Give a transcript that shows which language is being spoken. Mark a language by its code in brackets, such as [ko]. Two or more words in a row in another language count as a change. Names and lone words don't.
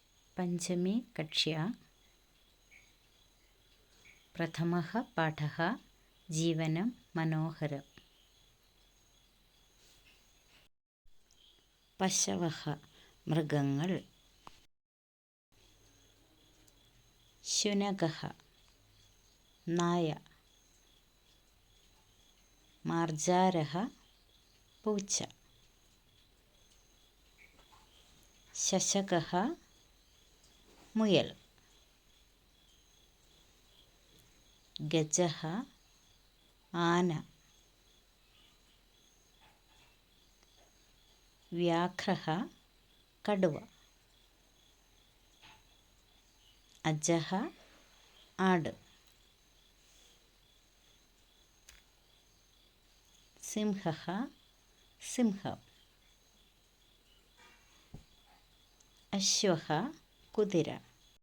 [sa] पञ्चमी कक्ष्या प्रथमः पाठः जीवनं मनोहरम्। [ml] पशवः मृगങ്ങൾ, शुनकः നായ, മാർജാരः പൂച്ച, ശശകः മുയൽ, ഗജः ആന, വ്യാഘ്രः കടുവ, അജः ആട്, സിംഹः സിംഹം, അശ്വः കുതിര.